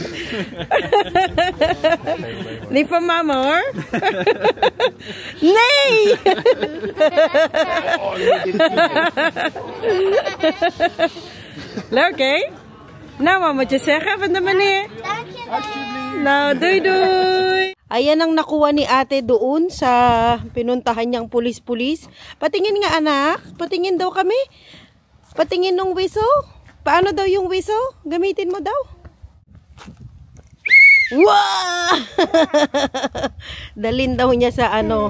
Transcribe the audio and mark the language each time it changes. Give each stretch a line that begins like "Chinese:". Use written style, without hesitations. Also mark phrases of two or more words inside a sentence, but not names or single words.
Dutch: Niet van mama hoor. Nee. Leuk hè? Nou, wat moet je zeggen van de meneer? Dankjewel. Nou, doei doei!
Filipino: Ayan ang nakuha ni ate doon sa pinuntahan niyang pulis-pulis. Patingin nga anak. Patingin daw kami. Patingin ng whistle. Paano daw yung whistle? Gamitin mo daw. Wow! Dalin daw niya sa ano.